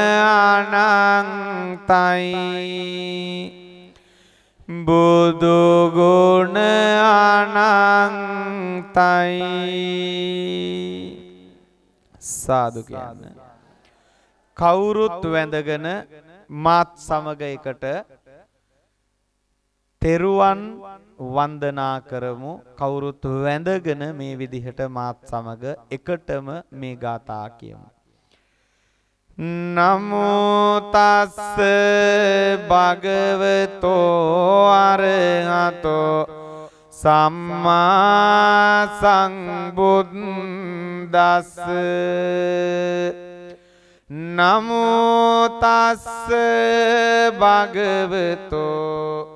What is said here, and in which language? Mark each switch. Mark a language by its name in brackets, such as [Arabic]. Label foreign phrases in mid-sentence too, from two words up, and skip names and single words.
[Sinhala] අනන්තයි බුදු ගුණ අනන්තයි සාදු කියන්න කවුරුත් වැඳගෙන මාත් සමග එකට තෙරුවන් වන්දනා කරමු කවුරුත් වැඳගෙන මේ විදිහට මාත් සමග එකටම මේ ගාථා කියමු [Pali] නමෝ තස්ස භගවතෝ අරහතෝ සම්මා සම්බුද්දස්ස නමෝ තස්ස භගවතෝ